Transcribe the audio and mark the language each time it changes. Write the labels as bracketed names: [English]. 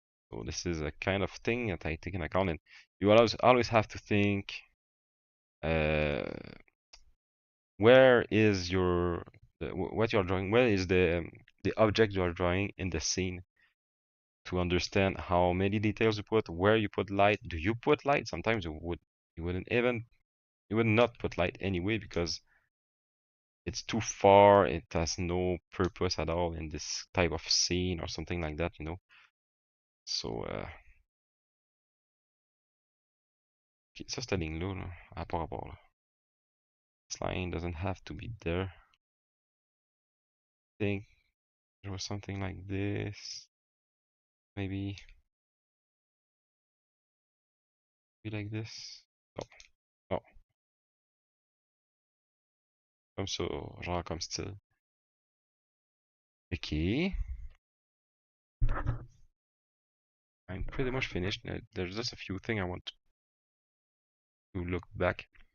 [English] So this is a kind of thing that I take into account, and you always have to think uh, where is what you're drawing, where is the object you are drawing in the scene, to understand how many details you put, where you put light. Do you put light? Sometimes you would not put light anyway because it's too far, it has no purpose at all in this type of scene or something like that, you know. [French] So ok, ça cette ligne-là, là, à pas rapport là. [English] This line doesn't have to be there. I think there was something like this. Maybe be like this. [French] Non, non, comme ça, genre comme style. [English] Okay, I'm pretty much finished. There's just a few things I want to look back.